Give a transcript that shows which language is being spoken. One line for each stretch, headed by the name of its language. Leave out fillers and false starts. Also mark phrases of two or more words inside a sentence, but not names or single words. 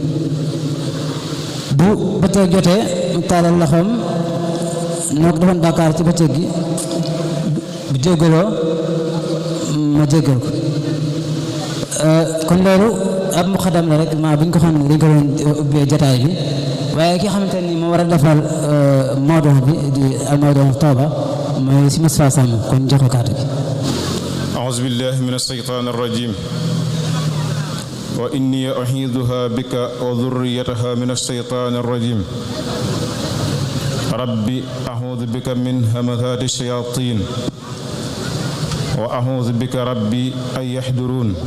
Wolof: bu bëccëg jotee mu tàllal loxoom ne ku defoon bàkkaar ci bëccëg gi bu jéggaloo ma jéggal ko kon loolu ab muqaddam la rek maa bu ñu ko xam ne dañ ko doon ubbee jataay bi waaye ki xamante ni moo war a defal mawduu bi di
Arabic: الموضوع توبة
Wolof: mooy si Moustapha Samb kon jox ko kàddu gi.
Arabic: أعوذ بالله من الشيطان الرجيم وإني أعيذها بك وذريتها من الشيطان الرجيم ربي أعوذ بك من همزات الشياطين وأعوذ بك ربي أن يحضرون